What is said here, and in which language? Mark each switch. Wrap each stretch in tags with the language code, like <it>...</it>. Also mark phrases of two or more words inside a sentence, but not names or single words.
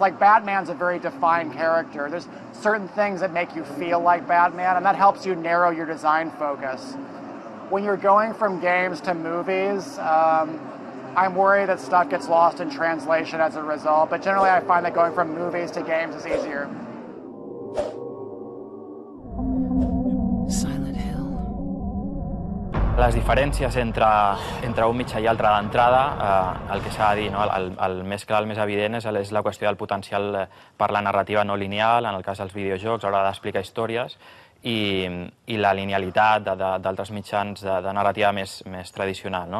<en>Like Batman's a very defined character. There's certain things that make you feel like Batman, and that helps you narrow your design focus. when you're going from games to movies, I'm worried that stuff gets lost in translation as a result, but generally I find that going from movies to games is easier.</en> <ca>Les diferències entre un mitjà i altre d'entrada, el que s'ha de dir, no? El més clar, el més evident, és la qüestió del potencial per la narrativa no lineal, en el cas dels videojocs, a l'hora d'explicar històries, i la linealitat d'altres mitjans de narrativa més tradicional, no?</ca>